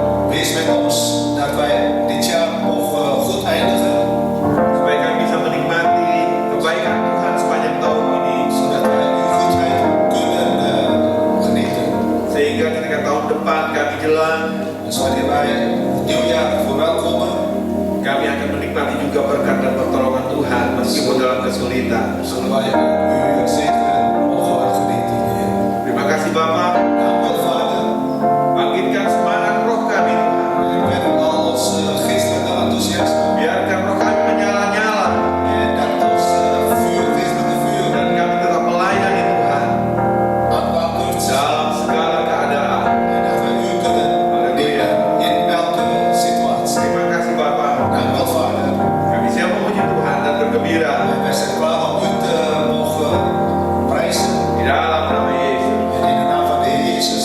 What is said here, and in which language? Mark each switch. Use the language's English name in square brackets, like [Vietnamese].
[Dutch] Wees met ons dat wij dit jaar mogen goed eindigen. [Indonesian] Supaya kami bisa menikmati kebaikan Tuhan sepanjang tahun ini. [Dutch] Zodat wij uw goedheid kunnen genieten. [Indonesian] Sehingga ketika tahun depan kami jalan, [Dutch] Dus wanneer wij het nieuwjaar verwelkomen, [Indonesian] kami akan menikmati juga berkat dan pertolongan Tuhan meskipun dalam kesulitan. [Dutch] zullen wij uw zegen mogen genieten. Heer. [Indonesian] Terima kasih Bapa. [Dutch] Dank u wel, Vader. [Indonesian] Bangkitkan semangat roh kami. [Dutch] Met al ons geestelijke enthousiasme. [Indonesian] Biarkan roh kami menyala-nyala [Dutch] En dat ons vuur, geestelijke vuur, [Indonesian] dan kami tetap melayani Tuhan [Dutch] aanwakkert. [Indonesian] dalam segala keadaan. [Dutch] En dat wij u kunnen [Indonesian] Haleluya. [Dutch] in elke situatie. [Indonesian] Terima kasih Bapa. [Dutch] Dank u wel, Vader. [Indonesian] Kami siap memuji Tuhan dan bergembira [Dutch] En wij zijn klaar om u te mogen prijzen. [Indonesian] di dalam nama Yesus. [Dutch] En in de naam van de Heer Jezus